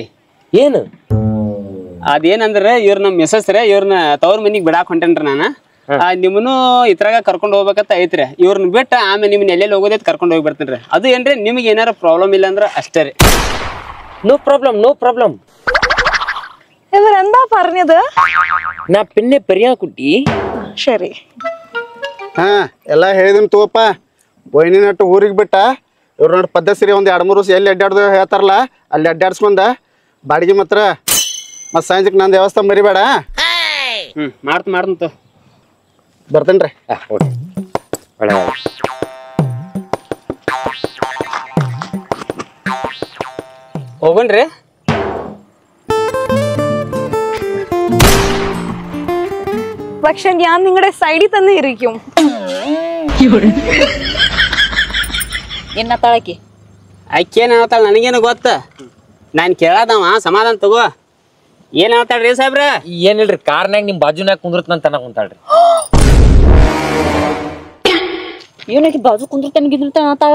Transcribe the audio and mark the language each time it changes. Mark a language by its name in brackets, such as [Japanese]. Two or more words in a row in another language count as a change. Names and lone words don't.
[Kannada] ಏನು ಅದೇನಂದ್ರೆ ಇವ್ರು ನಮ್ಮ ಮಿಸಸ್ ರೀ ಇವ್ರನ್ನ ತವ್ರ ಮನಿಗೆ ಬಿಡಾಕ್ ಹೊಂಟೇನ್ರಿ ನಾನು ನಿಮ್ಮನ್ನು ಇದ್ರಾಗ ಕರ್ಕೊಂಡು ಹೋಗ್ಬೇಕಂತ ಐತ್ರಿ ಇವ್ರನ್ನ ಬಿಟ್ಟು ಆಮೇಲೆ ನಿಮ್ಮನ್ನ ಎಲ್ಲೆಲ್ಲಿ ಹೋಗೋದೈತೆ ಕರ್ಕೊಂಡು ಹೋಗಿ ಬರ್ತೇನೆ ರೀ ಅದು ಏನ್ರಿ ನಿಮ್ಗೆ ಏನಾರ ಪ್ರಾಬ್ಲಮ್ ಇಲ್ಲ ಅಂದ್ರೆ ಅಷ್ಟೇ ರೀ [English] No problem [Malayalam] ഇവരെന്താ പറഞ്ഞത് ഞാ പിന്നെ പറയാ കുട്ടി ശരി [Kannada] ಹಾಂ ಎಲ್ಲ ಹೇಳಿದೀನಿ ತಗೋಪ್ಪ ಬೊಯ್ನಿ ನಟ್ಟು ಊರಿಗೆ ಬಿಟ್ಟ ಇವ್ರು ನೋಡಿ ಪದ್ಧತಿ ಒಂದು 2-3 ವರ್ಷ ಎಲ್ಲಿ ಅಡ್ಡಾಡ್ದು ಹೇಳ್ತಾರಲ್ಲ ಅಲ್ಲಿ ಅಡ್ಡಾಡ್ಸ್ಕೊಂಡ ಬಾಡಿಗೆ ಮಾತ್ರ ಮತ್ತು ಸಂಜೆಗೆ ನಂದು ವ್ಯವಸ್ಥೆ ಮರಿಬೇಡ ಮಾಡ್ತೀನಿ ಬರ್ತೇನೆ ರೀ ಹೋಗೋಣ್ರಿ [Malayalam] പക്ഷെ ഞാൻ നിങ്ങളുടെ സൈഡിൽ തന്നെ ഇരിക്കും. [Kannada] ಏನತ್ತಾಳಕಿ ಆಕೇನು ಹೇಳ್ತಾಳ ನನಗೇನು ಗೊತ್ತ. ನಾನು ಕೇಳದವ ಸಮಾಧಾನ ತಗೋ. ಏನು ಹೇಳ್ತಾಳ್ರಿ ಸಾಹೇಬ್ರ? ಏನಿಲ್ರಿ ಕಾರ್ನಾಗ ನಿಮ್ ಬಾಜುನಾಗ ಕುಂದ್ರತನಂತ ಕುಂತಾಳ್ರಿ. ಇವನಿಗೆ ಬಾಜು ಕುಂದಿರ್ತಾಳ.